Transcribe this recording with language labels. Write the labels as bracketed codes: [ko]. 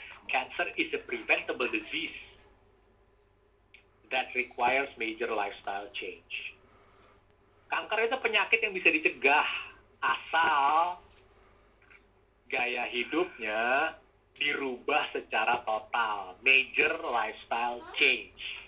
[en] Cancer is a preventable disease that requires major lifestyle change. [id] Kanker itu penyakit yang bisa dicegah asal gaya hidupnya dirubah secara total. [en] Major lifestyle change.